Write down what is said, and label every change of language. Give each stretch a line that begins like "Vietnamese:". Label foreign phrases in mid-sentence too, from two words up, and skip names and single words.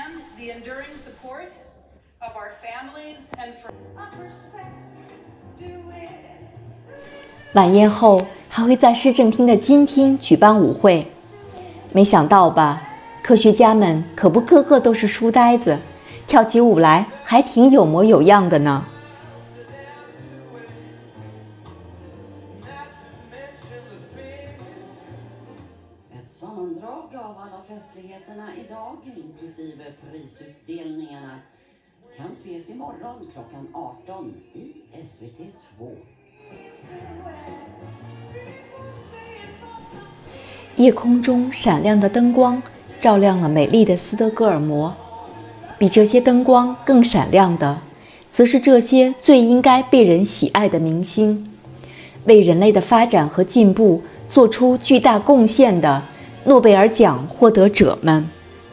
Chinese: 晚宴后还会在市政厅的金厅举办舞会。没想到吧，科学家们可不个个都是书呆子，跳起舞来还挺有模有样的呢。
Swedish: Ett sammandrag av alla festligheterna idag, inklusive prisutdelningarna, kan ses imorgon klockan 18 i SVT2.
Chinese: 夜空中闪亮的灯光照亮了美丽的斯德哥尔摩，比这些灯光更闪亮的，则是这些最应该被人喜爱的明星，为人类的发展和进步做出巨大贡献的诺贝尔奖获得者们。